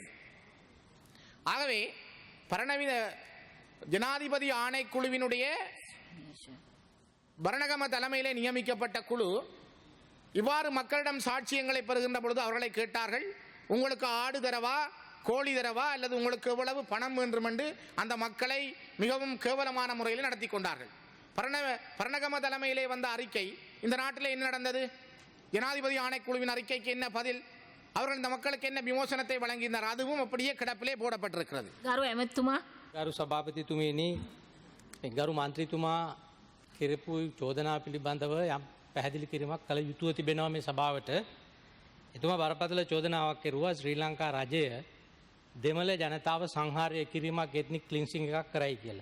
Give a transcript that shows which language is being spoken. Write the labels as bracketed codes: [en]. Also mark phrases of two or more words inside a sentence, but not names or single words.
[ta] ஆகவே பரணவித ஜனாதிபதி ஆணைக்குழுவினுடைய பரணகம தலைமையிலே நியமிக்கப்பட்ட குழு இவ்வாறு மக்களிடம் சாட்சியங்களை பெறுகின்ற பொழுது அவர்களை கேட்டார்கள், உங்களுக்கு ஆடு தரவா, கோழி தரவா, அல்லது உங்களுக்கு எவ்வளவு பணம் வேண்டும் என்று அந்த மக்களை மிகவும் கேவலமான முறையில் நடத்தி கொண்டார்கள். பரணகம தலைமையிலே வந்த அறிக்கை, இந்த நாட்டில் என்ன நடந்தது? ஜனாதிபதி ஆணைக்குழுவின் அறிக்கைக்கு என்ன பதில்? அவர்கள் இந்த மக்களுக்கு என்ன விமோசனத்தை வழங்கினார்? அதுவும் அப்படியே கிடப்பிலே போடப்பட்டிருக்கிறது. [si] ගරු සභාපතිතුමනි, ගරු මන්ත්‍රීතුමා කෙරපු චෝදනා පිළිබඳව යම් පැහැදිලි කිරීමක් කළ යුතුව තිබෙනවා මේ සභාවට. එතුමා බරපතල චෝදනාවක් කෙරුවා ශ්‍රී ලංකා රජය දෙමළ ජනතාව සංහාරය කිරීමක්, [en] ethnic cleansing [si] එකක් කරයි කියලා.